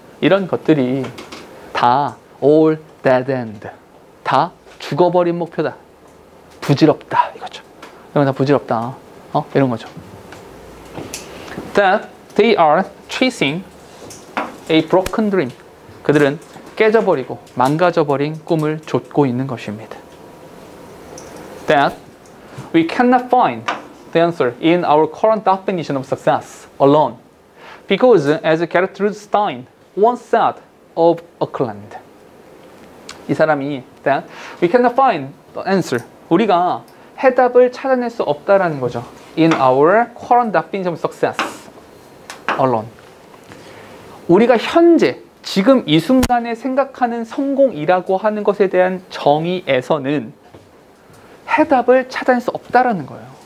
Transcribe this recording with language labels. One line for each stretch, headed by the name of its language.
Korean: 이런 것들이 다
English: all dead end,
Korean: 다 죽어버린 목표다, 부질없다, 이거죠. 이건 다 부질없다, 이런 거죠.
English: That they are chasing a broken dream,
Korean: 그들은 깨져버리고 망가져버린 꿈을 좇고 있는 것입니다.
English: That we cannot find the answer in our current definition of success alone, because as Gertrude Stein once said of Auckland,
Korean: 이 사람이
English: that we cannot find the answer,
Korean: 우리가 해답을 찾아낼 수 없다라는 거죠.
English: In our current definition of success alone,
Korean: 우리가 현재 지금 이 순간에 생각하는 성공이라고 하는 것에 대한 정의에서는 해답을 찾아낼 수 없다라는 거예요.